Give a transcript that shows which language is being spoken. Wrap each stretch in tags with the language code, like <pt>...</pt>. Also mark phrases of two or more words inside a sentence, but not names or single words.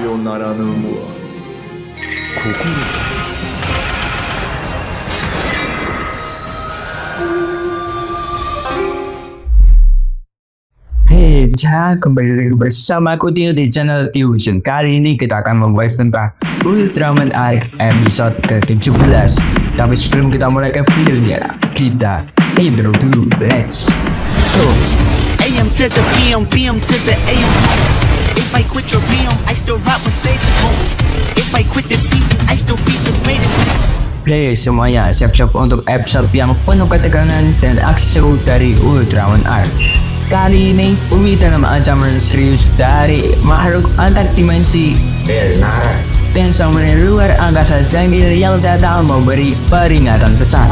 <ja>ならぬもは心。</ja> <id>Hey, kembali lagi bersama aku Tio di channel Fusion. Kali ini kita akan membahas tentang Ultraman Arc episode ke-17. Tapi sebelum kita mulai ke videonya, kita intro dulu.</id> <en>Let's go. AM to the PM, PM to the AM. If I quit your PM, I still rap with Sage's home. If I quit this season, I still be the greatest.</en> <id>Hey semuanya, siap-siap untuk episode yang penuh ketegangan dan aksi seru dari Ultraman Arc. Kali ini, Umi dalam ancaman serius dari makhluk antar dimensi Bernara dan samurai luar angkasa Zangief yang datang memberi peringatan besar.</id>